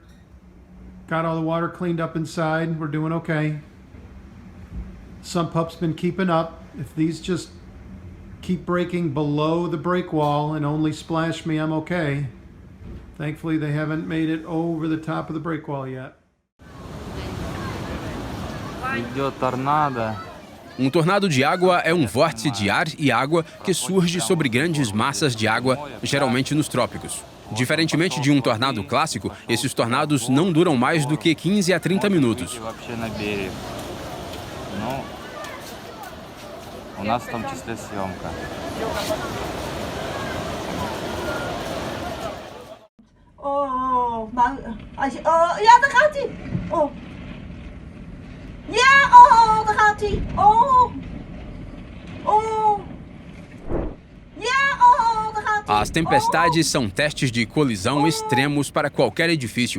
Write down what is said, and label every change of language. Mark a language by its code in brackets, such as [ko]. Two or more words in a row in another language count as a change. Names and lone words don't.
[en] Got all the water cleaned up inside. We're doing okay. Sump pup's been keeping up. If these just keep breaking below the break wall and only splash me, I'm okay. Thankfully, they haven't made it over the top of the break wall yet. [ru] Идет торнадо. [pt] Um tornado de água é um vórtice de ar e água que surge sobre grandes massas de água, geralmente nos trópicos. Diferentemente de um tornado clássico, esses tornados não duram mais do que 15 a 30 minutos. [ru] У нас в том числе съемка. [nl] Ja, daar gaat hij. Oh. Ja, oh, daar gaat hij. Oh. Oh. Ja, oh, daar gaat hij. [pt] As tempestades são testes de colisão extremos para qualquer edifício.